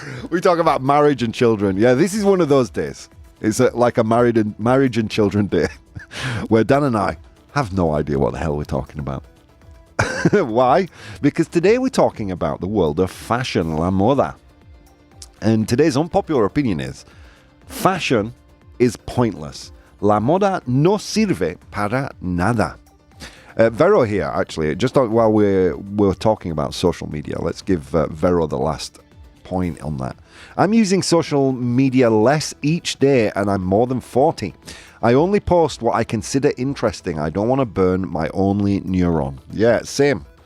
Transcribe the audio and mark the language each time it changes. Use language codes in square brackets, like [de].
[en] We talk about marriage and children. Yeah, this is one of those days. It's like a marriage and children day where Dan and I have no idea what the hell we're talking about. Why? Because today we're talking about the world of fashion, la moda. And today's unpopular opinion is fashion is pointless. [es] La moda no sirve para nada. [en] Vero here, actually, just while we're talking about social media, let's give Vero the last point on that. I'm using social media less each day, and I'm more than 40. I only post what I consider interesting. I don't want to burn my only neuron. Yeah, same.